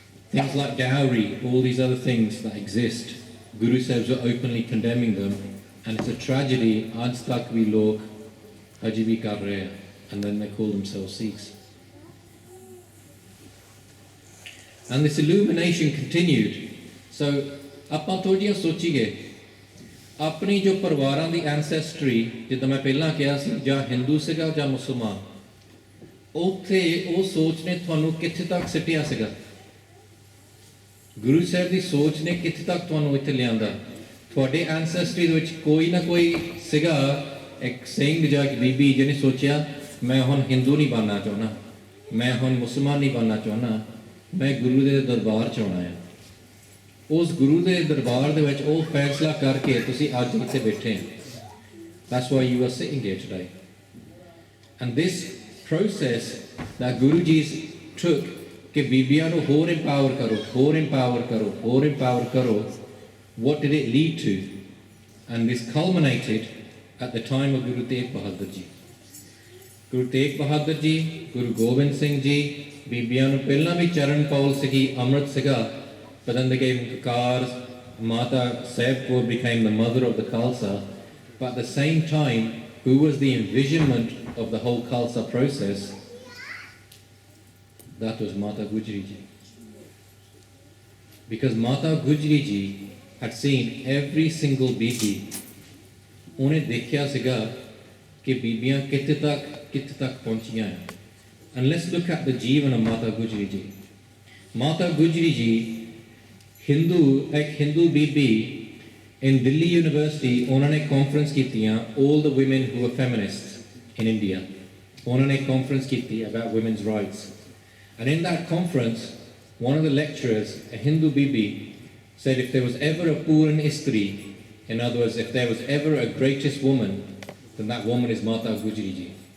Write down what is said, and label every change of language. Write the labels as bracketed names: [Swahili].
[English] Things like dowry, all these other things that exist, Guru Sahibs were openly condemning them, and it's a tragedy, [Hindi] aaj tak bhi log haji bhi kar rahe hain, [English] and then they call themselves Sikhs. And this illumination continued. [Punjabi] So, ਆਪਾਂ ਥੋੜ੍ਹੀਆਂ ਸੋਚੀਏ, ਆਪਣੀ ਜੋ ਪਰਿਵਾਰਾਂ ਦੀ ਐਂਸੈਸਟਰੀ, ਜਿੱਦਾਂ ਮੈਂ ਪਹਿਲਾਂ ਕਿਹਾ ਸੀ, ਜਾਂ ਹਿੰਦੂ ਸੀਗਾ ਜਾਂ ਮੁਸਲਮਾਨ, ਉੱਥੇ ਉਹ ਸੋਚ ਨੇ ਤੁਹਾਨੂੰ ਕਿੱਥੇ ਤੱਕ ਸਿੱਟਿਆ ਸੀਗਾ? ਗੁਰੂ ਸਾਹਿਬ ਦੀ ਸੋਚ ਨੇ ਕਿੱਥੇ ਤੱਕ ਤੁਹਾਨੂੰ ਇੱਥੇ ਲਿਆਂਦਾ? ਤੁਹਾਡੇ ਐਂਸੈਸਟਰੀ ਦੇ ਵਿੱਚ ਕੋਈ ਨਾ ਕੋਈ ਸੀਗਾ, ਇੱਕ ਸਿੰਘ ਜਾਂ ਇੱਕ ਬੀਬੀ ਜਿਹਨੇ ਸੋਚਿਆ ਮੈਂ ਹੁਣ ਹਿੰਦੂ ਨਹੀਂ ਬਣਨਾ ਚਾਹੁੰਦਾ, ਮੈਂ ਹੁਣ ਮੁਸਲਮਾਨ ਨਹੀਂ ਬਣਨਾ ਚਾਹੁੰਦਾ, ਮੈਂ ਗੁਰੂ ਦੇ ਦਰਬਾਰ 'ਚ ਆਉਣਾ ਆ। ਉਸ ਗੁਰੂ ਦੇ ਦਰਬਾਰ ਦੇ ਵਿੱਚ ਉਹ ਫੈਸਲਾ ਕਰਕੇ ਤੁਸੀਂ ਅੱਜ ਇੱਥੇ ਬੈਠੇ ਹੋ। [English] That's why you are sitting here today. And this process that Guru Ji took, [Punjabi] ਕਿ ਬੀਬੀਆਂ ਨੂੰ ਹੋਰ empower ਕਰੋ, [English] ਹੋਰ empower ਕਰੋ, ਹੋਰ empower ਕਰੋ, what did it lead to? And this culminated at the time of Guru Tegh Bahadur Ji. [Punjabi] Guru Tegh Bahadur Ji, Guru Gobind Singh Ji, ਬੀਬੀਆਂ ਨੂੰ ਪਹਿਲਾਂ ਵੀ ਚਰਨ ਕੌਲ ਸੀਗੀ, ਅੰਮ੍ਰਿਤ ਸੀਗਾ, [English] but then they gave him kakars. Mata Sahib Kaur became the mother of the Khalsa, but at the same time, who was the envisionment of the whole Khalsa process? That was Mata Gujri Ji. Because Mata Gujri Ji had seen every single bibi. [Punjabi] ਉਹਨੇ ਦੇਖਿਆ ਸੀਗਾ ਕਿ ਬੀਬੀਆਂ ਕਿੱਥੇ ਤੱਕ ਪਹੁੰਚੀਆਂ ਹਨ. [English] And let's look at the Jeevan of Mata Gujri Ji. Mata Gujri Ji, [Punjabi] एक हिंदू बीबी [English] in Delhi University, [Punjabi] उन्होंने conference कीतियां, [English] all the women who were feminists in India. [Punjabi] उन्होंने conference कीती [English] about women's rights. And in that conference, one of the lecturers, a Hindu bibi, said if there was ever a Puran Istri, in other words, if there was ever a greatest woman, then that woman is Mata Gujri Ji.